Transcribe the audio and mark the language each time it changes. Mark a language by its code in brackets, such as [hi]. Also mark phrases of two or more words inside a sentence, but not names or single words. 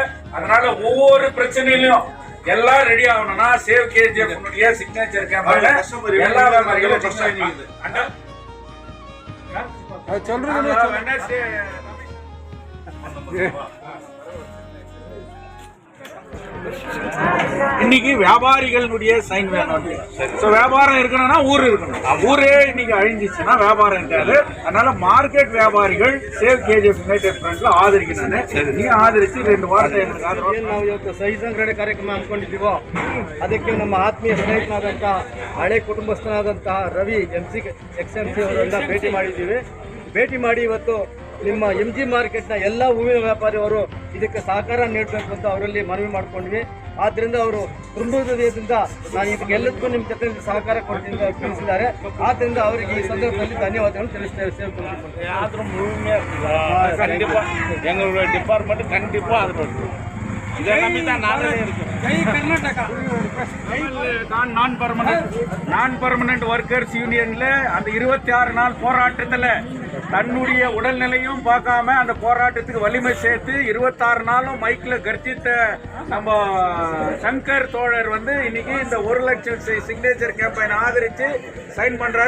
[ta] அதனால ஒவ்வொரு பிரச்சனையிலும் எல்லாம் ரெடி ஆகணும்னா [en] Save KGF signature camp [ta] எல்லா வியாபாரிகளும் இன்னைக்கு வியாபாரிகளுடைய சைன் வேணும். வியாபாரம் இருக்கணும்னா ஊர் இருக்கணும். ஊரே இன்னைக்கு அழிஞ்சிச்சுன்னா வியாபாரம் இருக்காது. [kn] அதனால ಮಾರ್ಕೆಟ್ ವ್ಯಾಪಾರಿಗಳು ಸೇವ್ ಕೆಜಿಎಫ್ ಯುನೈಟೆಡ್ ಫ್ರಂಟ್ ಆಧರಿಸಿದ್ದಾನೆ. ನೀವು ಆಧರಿಸಿ 2 ವಾರದಿಂದ ಏನು ನಾವು ಇವತ್ತು ಸಹಿ ಸಂಗ್ರಹಣೆ ಕಾರ್ಯಕ್ರಮ ಹಮ್ಮಿಕೊಂಡಿದ್ದೀವೋ ಅದಕ್ಕೆ ನಮ್ಮ ಆತ್ಮೀಯ ಸ್ನೇಹಿತನಾದಂಥ ಹಳೆ ಕುಟುಂಬಸ್ಥನಾದಂತಹ ರವಿ XMC ಅವರನ್ನ ಭೇಟಿ ಮಾಡಿ ಇವತ್ತು ನಿಮ್ಮ MG ಮಾರ್ಕೆಟ್ನ ಎಲ್ಲ ಹೂವಿನ ವ್ಯಾಪಾರಿಯವರು ಇದಕ್ಕೆ ಸಹಕಾರ ನೀಡಬೇಕು ಅಂತ ಅವರಲ್ಲಿ ಮನವಿ ಮಾಡ್ಕೊಂಡ್ವಿ. ಆದ್ದರಿಂದ ಅವರು ಹೃದಯದಿಂದ ನಾನು ಇದಕ್ಕೆಲ್ಲದಕ್ಕೂ ನಿಮ್ಮ ಜೊತೆ ಸಹಕಾರ ಕೊಡ್ತೀನಿ ಅಂತ ತಿಳಿಸಿದ್ದಾರೆ. ಆದ್ದರಿಂದ ಅವರಿಗೆ ಈ ಸಂದರ್ಭದಲ್ಲಿ ಧನ್ಯವಾದಗಳನ್ನು ತಿಳಿಸ್ತೇವೆ. [ta] எங்களுடைய டிபார்ட்மெண்ட் கண்டிப்பா அது இதை நம்பி தான் நாங்களே இருக்கோம். நான் பர்மனன்ட் ஒர்க்கர்ஸ் யூனியன்ல அந்த 26 நாள் போராட்டத்துல தன்னுடைய உடல்நிலையும் பார்க்காம அந்த போராட்டத்துக்கு வலிமை சேர்த்து 26 நாளும் மைக்ல கர்ஜித்த நம்ம சங்கர் தோழர் வந்து இன்னைக்கு இந்த 1 லட்சம் [en] signature campaign [ta] ஆதரிச்சு சைன் பண்றாரு.